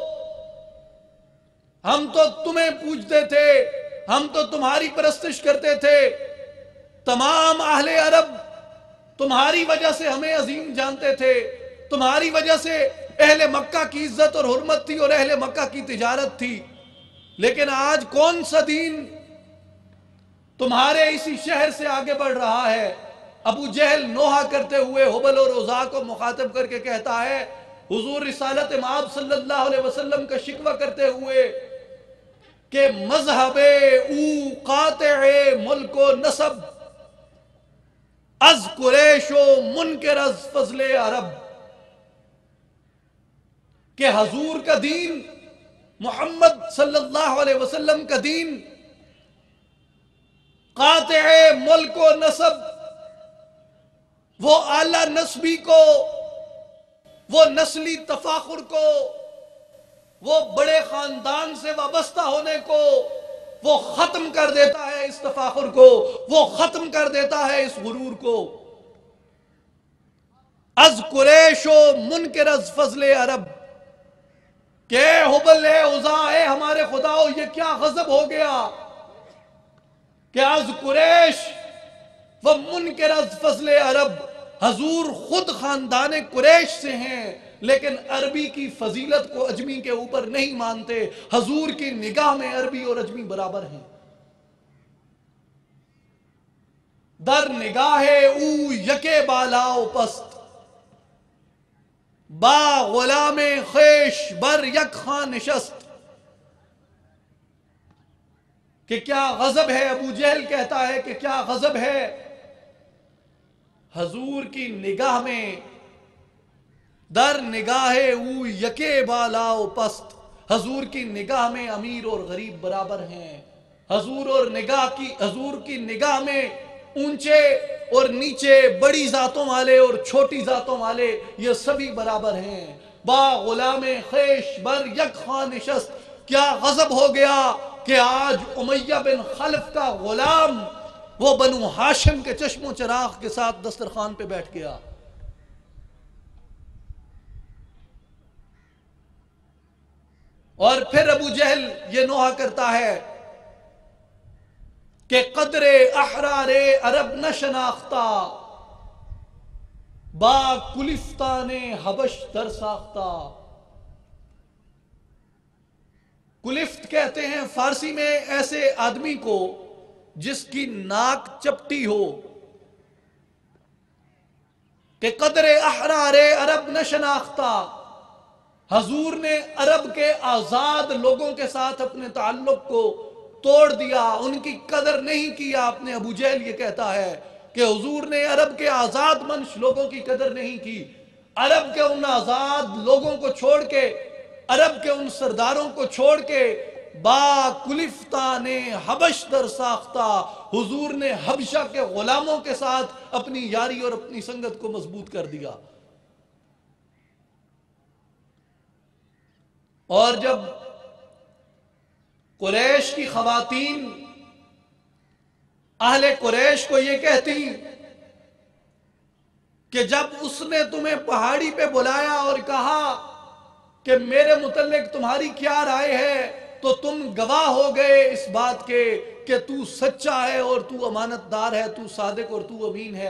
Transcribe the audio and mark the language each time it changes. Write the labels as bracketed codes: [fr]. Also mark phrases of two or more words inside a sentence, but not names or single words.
[ur] ہم تو تمہیں پوجتے تھے، ہم تو تمہاری پرستش کرتے تھے، تمام اہل عرب تمہاری وجہ سے ہمیں عظیم جانتے تھے، تمہاری وجہ سے اہل مکہ کی عزت اور حرمت تھی اور اہل مکہ کی تجارت تھی، لیکن آج کون سا دین تمہارے اسی شہر سے آگے بڑھ رہا ہے؟ ابو جہل نوحہ کرتے ہوئے حبل اور عزا کو مخاطب کر کے کہتا ہے، حضور رسالت مآب صلی اللہ علیہ وسلم کا شکوہ کرتے ہوئے کہ [fa] مذہب او قاطع ملک و نسب، از قریش و منکر از فضل عرب، [ur] کہ حضور کا دین، محمد صلی اللہ علیہ وسلم کا دین [fa] قاطع ملک و نسب، [ur] وہ اعلی نسبی کو، وہ نسلی تفاخر کو، وہ بڑے خاندان سے وابستہ ہونے کو وہ ختم کر دیتا ہے، اس تفاخر کو وہ ختم کر دیتا ہے، اس غرور کو۔ [fa] از قریش و منکر از فضل عرب، [ur] کہ اے حبل، اے عزا، اے ہمارے خداؤ، یہ کیا غضب ہو گیا کہ [fa] از قریش و منکر از فضل عرب، [ur] حضور خود خاندان قریش سے ہیں لیکن عربی کی فضیلت کو اجمی کے اوپر نہیں مانتے۔ حضور کی نگاہ میں عربی اور اجمی برابر ہیں۔ [fa] در نگاہ او یکے بالاو پست، با غلام خیش بر یک خان نشست، [ur] کہ کیا غضب ہے، ابو جہل کہتا ہے کہ کیا غضب ہے حضور کی نگاہ میں، [fa] در نگاہ او یکے بالا و پست، [ur] حضور کی نگاہ میں امیر اور غریب برابر ہیں، حضور کی نگاہ میں اونچے اور نیچے، بڑی ذاتوں والے اور چھوٹی ذاتوں والے، یہ سبھی برابر ہیں۔ [fa] با غلام خیش بر یک خان نشست، [ur] کیا غضب ہو گیا کہ آج امیہ بن خلف کا غلام وہ بنو ہاشم کے چشم و چراغ کے ساتھ دسترخوان پہ بیٹھ گیا۔ اور پھر ابو جہل یہ نوحہ کرتا ہے کہ [fa] قدر احرار عرب نہ شناختہ، با کلفتان حبش در ساختہ۔ [ur] کلفت کہتے ہیں فارسی میں ایسے آدمی کو جس کی ناک چپٹی ہو، کہ [fa] قدر احرار عرب نہ شناختہ، [ur] حضور نے عرب کے آزاد لوگوں کے ساتھ اپنے تعلق کو توڑ دیا، ان کی قدر نہیں کی آپ نے۔ ابو جہل یہ کہتا ہے کہ حضور نے عرب کے آزاد منش لوگوں کی قدر نہیں کی، عرب کے ان آزاد لوگوں کو چھوڑ کے، عرب کے ان سرداروں کو چھوڑ کے، [fa] با کلفتان حبش در ساختہ، [ur] حضور نے حبشہ کے غلاموں کے ساتھ اپنی یاری اور اپنی سنگت کو مضبوط کر دیا۔ اور جب قریش کی خواتین اہل قریش کو یہ کہتی کہ جب اس نے تمہیں پہاڑی پہ بلایا اور کہا کہ میرے متعلق تمہاری کیا رائے ہے، تو تم گواہ ہو گئے اس بات کے کہ تو سچا ہے اور تو امانت دار ہے، تو صادق اور تو امین ہے۔